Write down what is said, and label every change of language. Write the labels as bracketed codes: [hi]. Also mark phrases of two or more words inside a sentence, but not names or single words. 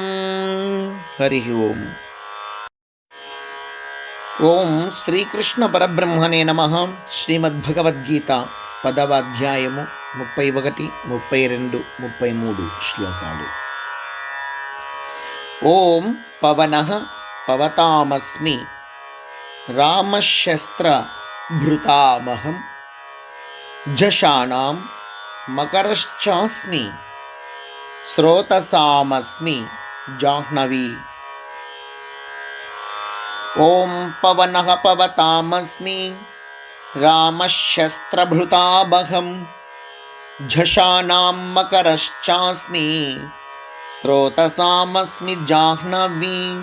[te] హరి ఓం. ఓం శ్రీకృష్ణ పరబ్రహ్మణే నమః. శ్రీమద్భగవద్గీత 10వ అధ్యాయము 31, 32, 33 శ్లోకాలు. [sa] ఓం పవనః पवतामस्मि रामशस्त्रभृतामहं झषाणां मकरश्चास्मि स्रोतसामस्मि जाह्नवी। ॐ पवनः पवतामस्मि रामशस्त्रभृतामहं झषाणां मकरश्चास्मि स्रोतसामस्मि जाह्नवी।